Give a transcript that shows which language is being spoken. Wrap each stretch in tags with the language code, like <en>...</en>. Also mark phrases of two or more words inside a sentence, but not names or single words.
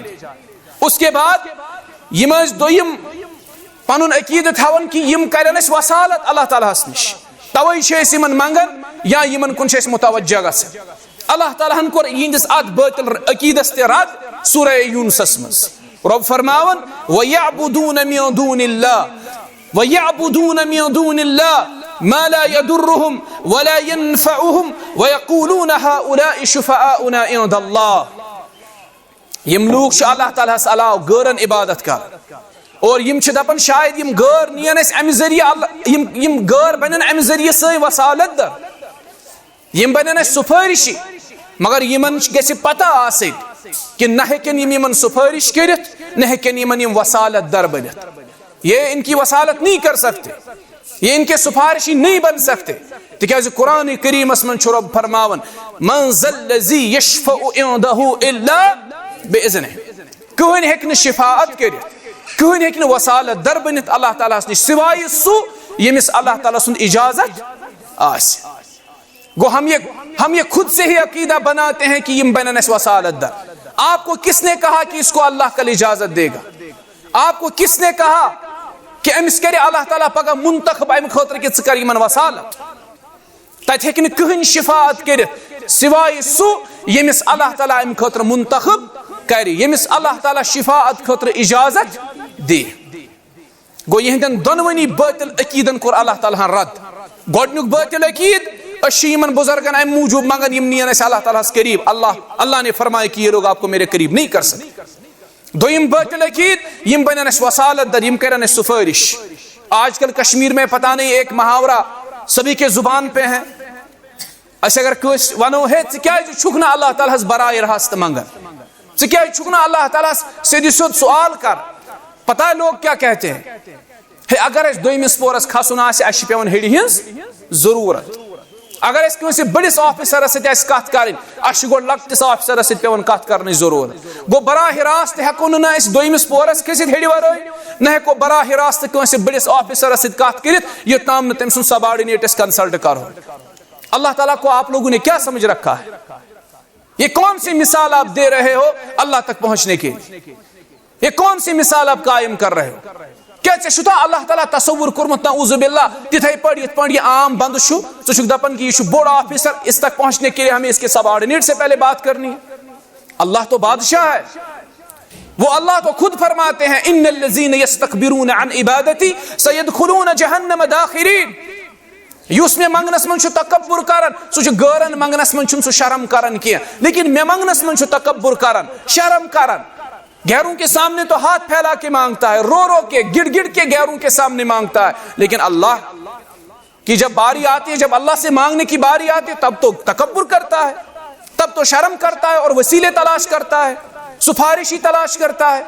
<ks>اس کے بعد یم دویم پنن عقیدہ تھاون کہ یم کرن أسۍ وسالت اللہ تعالیٰ نش, توے چھِ أسۍ یمن منگن یا یمن کُن چھِ أسۍ متوجہ گژھان. اللہ تعالیٰ ہن کوٚر یہندس اتھ باطل عقیدس تہِ رد سورہ یونسس منٛز. رب فرماون</ks> <ar>وَيَعْبُدُونَ مِن دُونِ اللَّهِ وَيَعْبُدُونَ مِن دُونِ اللَّهِ مَا لَا يَضُرُّهُمْ وَلَا يَنفَعُهُمْ وَيَقُولُونَ هَؤُلَاءِ شُفَعَاؤُنَا عِندَ اللَّهِ.</ar> <ks>یم لوگ چھ اللہ تعالیٰ علاوہ غورن عبادت کر, اور یم چھ دپان شاید یم غور نین أسۍ امہِ ذریعہ یم غور بنن امہِ ذریعہ سٲنۍ وسالت در, یم بنن أسۍ سفارشی, مگر یمن گژھِ پتہ آسٕنۍ کہ نہ ہیکن یمن سفارش کرت نہ ہیکن یم وسالت در بنت.</ks> <ur>یہ ان کی وسالت نہیں کر سکتے, یہ ان کے سفارشی نہیں بن سکتے.</ur> <ks>تکیازِ قرآن کریمس من چھُ رب فرماون</ks> <ar>من ذا الذی یشفع عنده الا باذنہ.</ar> <ks>کہن ہیکن شفاعت کرت, کہن ہیکن وسالت در بنت اللہ تعالیٰ نش سوائے سو یمس اللہ تعالیٰ سند اجازت آس.</ks> <ur>گو ہم یہ خود سے ہی عقیدہ بناتے ہیں کہ</ur> <ks>یم بنن اس وسالت در.</ks> <ur>آپ کو کس نے کہا کہ اس کو اللہ کل اجازت دے گا؟ آپ کو کس نے کہا کہ</ur> <ks>امس کرے اللہ تعالیٰ پگہ منتخب ام خاطر کہ ثر یمن وسالت؟ تت ہیکن کہن شفاعت کرت سوائے سو یمس اللہ تعالیٰ ام خاطر منتخب کرے, یمس اللہ تعالیٰ شفاعت خاطر اجازت دے. گو یہندن دونونی باطل عقیدن کور اللہ تعالیٰ رد. گۄڈنیُک باطل عقید یمن بزرگن ام موجود مگن یم نین اس اللہ تعالیٰ قریب.</ks> <ur>اللہ نے فرمایا کہ یہ لوگ آپ کو میرے قریب نہیں کر سکتے.</ur> <ks>دویم باطل عقید یم بنن اس وسالت در, یم کرن اس سفارش.</ks> <ur>آج کل کشمیر میں پتہ نہیں ایک محاورہ سبھی کے زبان پہ ہے.</ur> <ks>اس اگر کوئی ونو ہے کیا چھک نا اللہ تعالیٰ براہ راست منگن, کیا چھک نا اللہ تعالیٰ سیدھی سیدھ سوال کر.</ks> <ur>پتہ ہے لوگ کیا کہتے ہیں,</ur> <ks>اگر اس دویمس پورس کھسن آسہِ اَسہِ چھِ پیوان ہیٚرِ ہٕنٛز ضروٗرت. اگر اس کٲنٛسہِ بٔڑِس آفیسرس سۭتۍ آسہِ کتھ کرٕنۍ اَسہِ چھِ گۄڈٕ لۄکٹِس آفیسرس سۭتۍ پیوان کتھ کرنٕچ ضروٗرت. گوٚو براہ راست ہیٚکو نہٕ أسۍ دویمِس پورس کھٔسِتھ ہیٚرِ ورٲے, نہ ہیٚکو براہ راست کٲنٛسہِ بٔڑِس آفیسرس سۭتۍ کتھ کٔرِتھ یوٚتام نہٕ تٔمۍ سُنٛد سبارڈِنیٹ أسۍ کنسلٹ کرو.</ks> <ur>اللہ تعالیٰ کو آپ لوگوں نے کیا سمجھ رکھا ہے؟ یہ کون سی مثال آپ دے رہے ہو اللہ تک پہنچنے کے لیے؟ یہ کون سی مثال آپ قائم کر رہے ہو؟</ur> <ks>کیا چھُتھا اللہ تعالیٰ تصور کورمت</ks> <ar>نعوذ باللہ</ar> <ks>تتھے پٲٹھۍ یتھ پٲٹھۍ یہ عام بند چھُ, ژٕ چھُکھ دپان کہ یہ چھُ بوڑ آفیسر,</ks> <ur>اس تک پہنچنے کے لیے ہمیں اس کے سبارڈینیٹ سے پہلے بات کرنی ہے. اللہ تو بادشاہ ہے, وہ اللہ تو خود فرماتے ہیں</ur> <ar>ان الذین یستکبرون عن عبادتی سیدخلون جہنم داخرین.</ar> <ks>یس میں منگنس من چھُ تکبر کران سُہ چھُ غٲرن منگنس من چھُنہٕ سُہ شرم کران کینٛہہ, لیکن مے منگنس من چھُ تکبر کران شرم کران.</ks> <ur>غیروں کے سامنے تو ہاتھ پھیلا کے مانگتا ہے, رو رو کے گڑ گڑ کے غیروں کے سامنے مانگتا ہے, لیکن اللہ کی جب باری آتی ہے, جب اللہ سے مانگنے کی باری آتی ہے تب تو تکبر کرتا ہے, تب تو شرم کرتا ہے اور وسیلے تلاش کرتا ہے, سفارشی تلاش کرتا ہے.</ur>